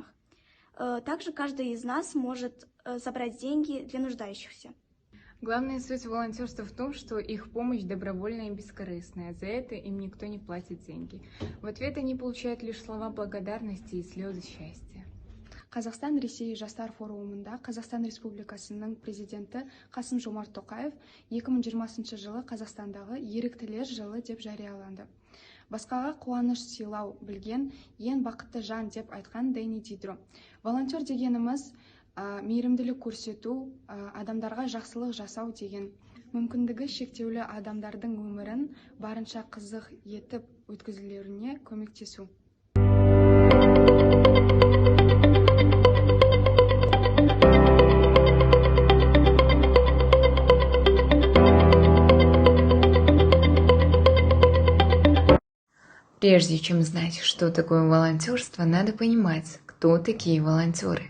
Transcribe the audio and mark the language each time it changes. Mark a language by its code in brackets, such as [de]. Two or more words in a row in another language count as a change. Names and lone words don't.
[ru] Также каждый из нас может собрать деньги для нуждающихся. Главная суть волонтерства в том, что их помощь добровольная и бескорыстная. За это им никто не платит деньги. В ответ они получают лишь слова благодарности и слезы счастья. [kk] Қазақстан Ресей жастар форумында Қазақстан Республикасының президенті Қасым-Жомарт Тоқаев 2020 жылы Қазақстандағы еріктілер жылы деп жарияланды. Басқаға қуаныш сыйлау білген ең бақытты жан деп айтқан Дэнни Дидро. Волонтер дегеніміз мейірімділік көрсету, адамдарға жақсылық жасау деген. Мүмкіндігі шектеулі адамдардың өмірін барынша қызық етіп өткізулеріне көмектесу. [ru] Прежде чем знать, что такое волонтерство, надо понимать, кто такие волонтеры.